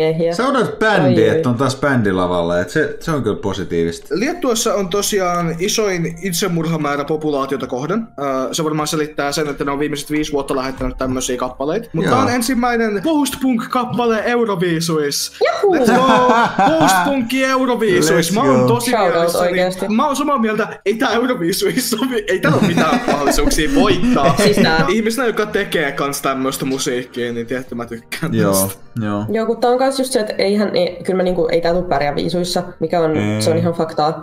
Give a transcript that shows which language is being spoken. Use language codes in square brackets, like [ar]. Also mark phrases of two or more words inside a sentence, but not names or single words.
[fi] Se on bändi, että on taas bändilavalla, että se on kyllä positiivista. Liettuassa on on tosiaan isoin itsemurhamäärä populaatiota kohden. Se varmaan selittää sen, että ne on viimeiset 5 vuotta lähettänyt tämmösiä kappaleita. Mutta tää on ensimmäinen post-punk-kappale Euroviisuissa. [en] Let's go! [fi] Post-punkki Euroviisuissa. Mä oon tosi mielessäni. Mä oon samaa mieltä, ei tää Euroviisuissa ei täällä ole mitään mahdollisuuksia voittaa. Ihmisenä, joka tekee kans tämmöstä musiikkia, niin tietty mä tykkään tästä. Joo, kun tää on kans just se, että kyllä mä niinku, ei tää tuu pärjää viisuissa, mikä on, se on ihan faktaa.